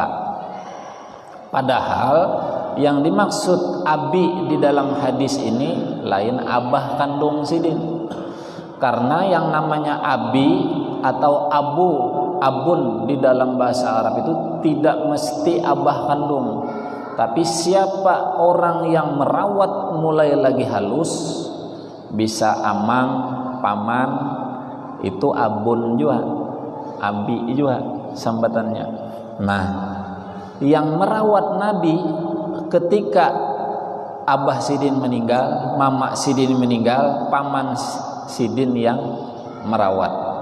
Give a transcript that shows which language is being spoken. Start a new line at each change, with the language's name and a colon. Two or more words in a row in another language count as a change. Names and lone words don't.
Banjar: Padahal yang dimaksud abi di dalam hadis ini lain abah kandung Sidin.
Indonesian: Karena yang namanya abi atau abun di dalam bahasa Arab itu tidak mesti abah kandung.
Banjar: Tapi siapa orang yang merawat mulai lagi halus, bisa amang, paman, itu abun juga, abi juga sambatannya. Nah, yang merawat Nabi ketika abah Sidin meninggal, mama Sidin meninggal, paman Sidin yang merawat.